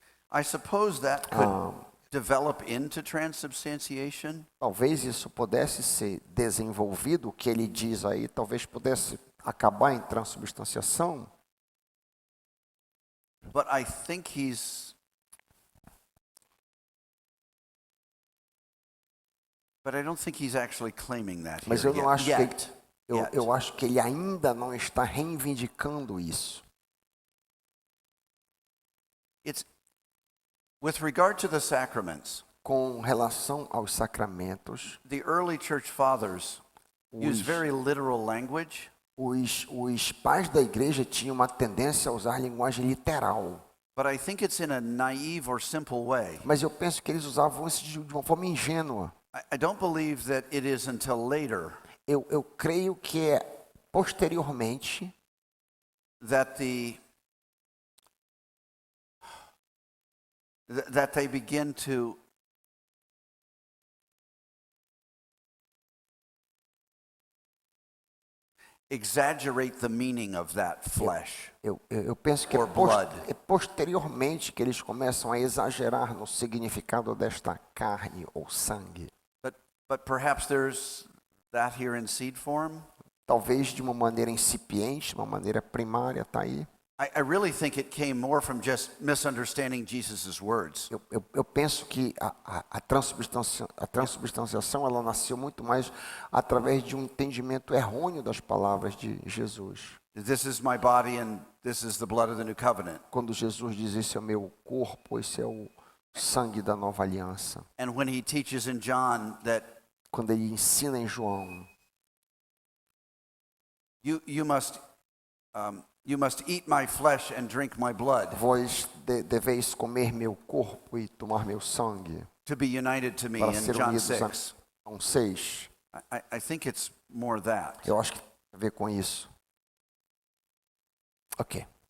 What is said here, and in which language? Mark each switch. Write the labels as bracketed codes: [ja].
[en] I suppose that could develop into transubstantiation. [pt] Talvez isso pudesse ser desenvolvido, o que ele diz aí, talvez pudesse acabar em transubstanciação. [en] But I think I don't think he's actually claiming that [pt] Mas [en] here [pt] eu não acho [en] yet. [pt] eu acho que ele ainda não está reivindicando isso. [en] It's with regard to the sacraments. [pt] Com relação aos sacramentos, [en] The early church fathers used very literal language. [pt] os pais da igreja tinham uma tendência a usar linguagem literal. [en] But I think it's in a naive or simple way. [pt] Mas eu penso que eles usavam isso de uma forma ingênua. [en] I don't believe that it is until later [pt] Eu creio que é posteriormente [en] that they begin to exaggerate the meaning of that flesh. [pt] Eu penso que [en] Or blood. [pt] é posteriormente que eles começam a exagerar no significado desta carne ou sangue. [en] But perhaps there's that here in seed form. [pt] Talvez de uma maneira incipiente, de uma maneira primária, está aí. [en] I really think it came more from just misunderstanding Jesus' words. [pt] Eu penso que a transubstanciação ela nasceu muito mais através de um entendimento errôneo das palavras de Jesus. [en] This is my body and this is the blood of the new covenant. [pt] Quando Jesus diz, esse é o meu corpo, esse é o sangue da nova aliança. [en] And when he teaches in John that [pt] Quando ele ensina em João, [en] you must eat my flesh and drink my blood [pt] vós deveis comer meu corpo e tomar meu sangue, [en] to be united to me [pt] para [en] in [pt] ser [en] John [pt] unidos a [en] 6. [pt] João 6. [en] I think it's more that. [pt] Eu acho que tem a ver com isso. Ok.